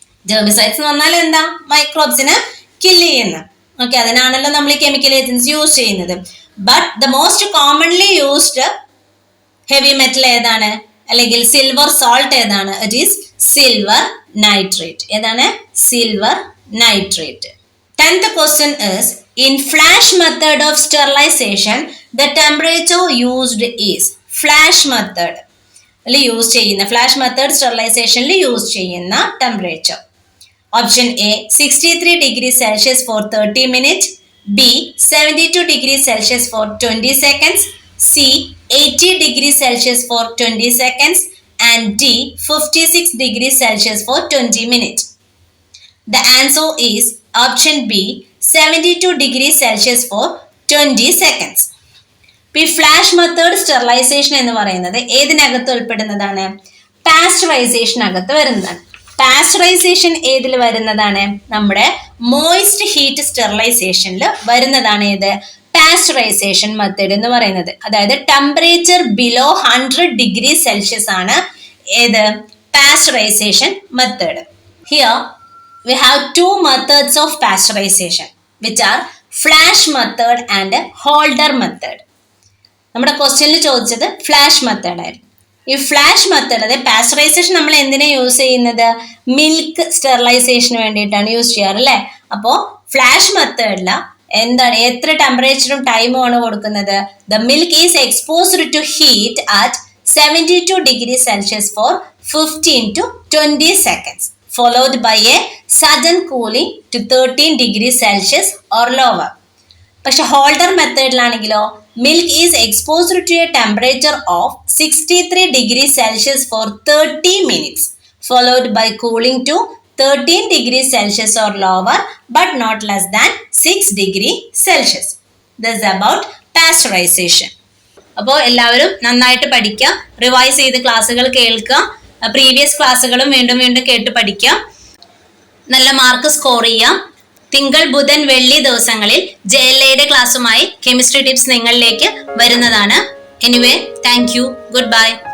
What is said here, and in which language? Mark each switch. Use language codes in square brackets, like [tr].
[ml] ജേർമിസൈഡ്സ് എന്ന് പറഞ്ഞാൽ എന്താ, മൈക്രോബ്സിനെ കില്ല് ചെയ്യുന്ന, ഓക്കെ, അതിനാണല്ലോ നമ്മൾ ഈ കെമിക്കൽ ഏജൻസ് യൂസ് ചെയ്യുന്നത്. [en] but the most commonly used heavy metal [ml] ഏതാണ്, അല്ലെങ്കിൽ [en] Silver salt ഏതാണ്, it is silver nitrate. [ml] ഏതാണ്, silver nitrate. [en] 10th question is, in flash method of sterilization the temperature used is, flash method [ml] use ചെയ്യുന്ന, flash method സ്റ്റെറിലൈസേഷനിൽ use ചെയ്യുന്ന temperature. [en] Option A 63 degree Celsius for 30 minute, B 72 degree Celsius for 20 seconds, C 80 degree Celsius for 20 seconds and D 56 degree Celsius for 20 minute. The answer is option B 72 degree Celsius for 20 seconds. [ml] ഈ flash method sterilisation എന്ന് പറയുന്നത് ഏതിനകത്ത് ഉൾപ്പെടുന്നതാണ്, pasteurisation അകത്ത് വരുന്നതാണ്. Pasteurisation ഏതിൽ വരുന്നതാണ്, നമ്മുടെ moist heat സ്റ്റെറിലൈസേഷനിൽ വരുന്നതാണ് ഏത്, പാസ്ചറൈസേഷൻ മെത്തേഡ് എന്ന് പറയുന്നത്. [en] അതായത് temperature below 100 degree Celsius ആണ് ഏത്, pasteurisation method. Here we have two methods of pasteurization which are flash method and holder method. [ml] നമ്മുടെ ക്വസ്റ്റ്യനിൽ ചോദിച്ചത് ഫ്ലാഷ് മെത്തേഡ് ആയിരുന്നു. ഈ ഫ്ലാഷ് മെത്തേഡ്, അതായത് പാസ്ചറൈസേഷൻ നമ്മൾ എന്തിനാ യൂസ് ചെയ്യുന്നത്, മിൽക്ക് സ്റ്റെറിലൈസേഷന് വേണ്ടിയിട്ടാണ് യൂസ് ചെയ്യാറ് അല്ലേ. അപ്പോൾ ഫ്ലാഷ് മെത്തേഡിൽ എന്താണ്, എത്ര ടെമ്പറേച്ചറും ടൈമും ആണ് കൊടുക്കുന്നത്, [en] The milk is exposed to heat at 72 degree Celsius for 15 to 20 seconds followed by a sudden cooling to 13 degree Celsius or lower. [ml] പക്ഷെ holder മെത്തേഡിലാണെങ്കിലോ [en] Milk is exposed to a temperature of 63 degrees Celsius for 30 minutes, followed by cooling to 13 degrees Celsius or lower, but not less than 6 degrees Celsius. This is about pasteurization. [ml] അപ്പോൾ എല്ലാവരും നന്നായിട്ട് പഠിക്കുക, revise ചെയ്ത് ക്ലാസ്സുകൾ കേൾക്കുക, previous ക്ലാസ്സുകളും വീണ്ടും വീണ്ടും കേട്ട് പഠിക്കുക, നല്ല മാർക്ക് സ്കോർ ചെയ്യാം. തിങ്കൾ ബുധൻ വെള്ളി ദിവസങ്ങളിൽ JLAയുടെ ക്ലാസ്സുമായി കെമിസ്ട്രി ടിപ്സ് നിങ്ങളിലേക്ക് വരുന്നതാണ്. [en] Anyway, thank you, goodbye.